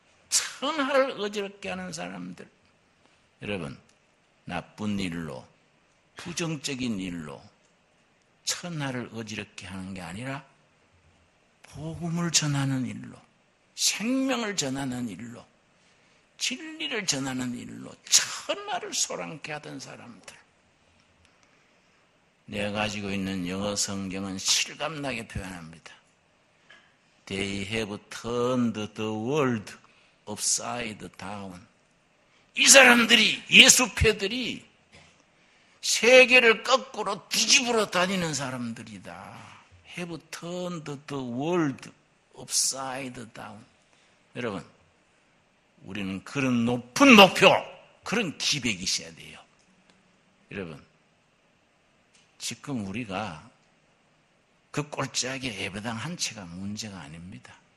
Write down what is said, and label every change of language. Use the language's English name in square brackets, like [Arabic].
[Korean] 천하를 어지럽게 하는 사람들. 여러분, 나쁜 일로, 부정적인 일로 천하를 어지럽게 하는 게 아니라 복음을 전하는 일로, 생명을 전하는 일로, 진리를 전하는 일로 천하를 소란케 하던 사람들. 내가 가지고 있는 영어 성경은 실감나게 표현합니다. [English] They have turned the world upside down. [Korean] 이 사람들이, 예수패들이 세계를 거꾸로 뒤집으러 다니는 사람들이다. [English] Have turned the world upside down. [Korean] 여러분, 우리는 그런 높은 목표, 그런 기백이 있어야 돼요. 여러분, 지금 우리가 그 꼴짝에 예배당 한 채가 문제가 아닙니다.